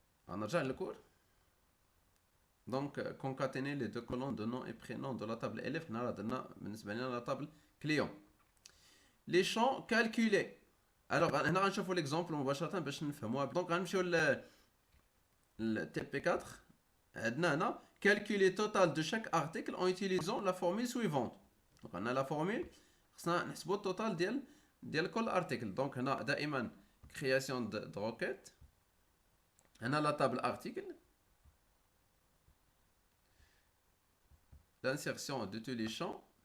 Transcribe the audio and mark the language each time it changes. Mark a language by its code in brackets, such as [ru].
[ar] غنرجع للكور. دونك كونكاتيني لي دو كولون دو نون اي برينون دو لا تابل الف. هنا راه درنا بالنسبه لنا لا تابل كليون. لي شون كالكولي. الوغ هنا غنشوفو ليكزومبل مباشره باش نفهموها. دونك غنمشيو للتي بي 4. عندنا هنا [fr] calculer total de chaque article en utilisant la formule suivante. Donc on a la formule [ar] خصنا نحسبوا التوتال ديال كل ارتيكل. دونك هنا دائما [fr] création de requête. هنا la table article, l'insertion de tous les champs.